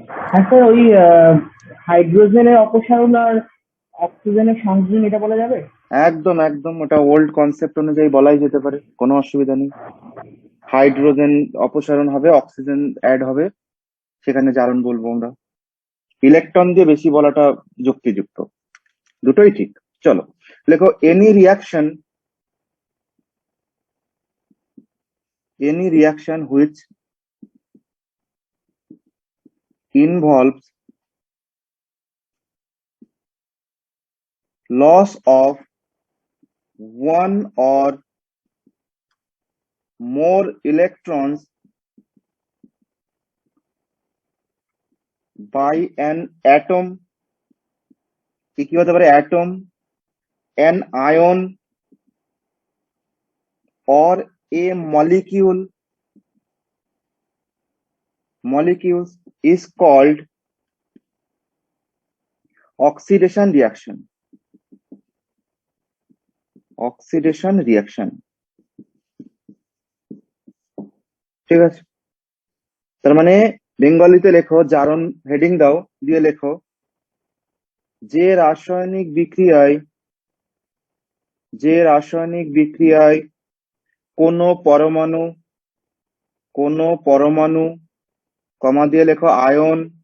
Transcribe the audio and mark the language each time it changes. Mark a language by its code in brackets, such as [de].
[bn] হ্যাঁ স্যার, ওই হাইড্রোজেনের অপসারণ আর অক্সিজেনের সংযোজন এটা বলা যাবে? একদম একদম, ওটা ওল্ড কনসেপ্ট অনুযায়ী বলাই যেতে পারে, কোনো অসুবিধা নেই। হাইড্রোজেন অপসারণ হবে, অক্সিজেন অ্যাড হবে, সেখানে জারণ বলবো আমরা। ইলেকট্রন দিয়ে বেশি বলাটা যুক্তিযুক্ত, দুটোই ঠিক। চলো লেখো [en] any reaction, any reaction which involves loss of one or more electrons by an atom, [bn] কি হতে পারে, [en] Atom, an ion or a molecule, molecules is called oxidation reaction, oxidation reaction। [bn] ঠিক আছে, তার মানে বেঙ্গলিতে লেখো, জারণ হেডিং দাও, দিয়ে লেখো যে রাসায়নিক বিক্রিয়ায়, যে রাসায়নিক বিক্রিয়ায় কোনো পরমাণু, কোনো পরমাণু, কমা দিয়ে লেখো আয়ন,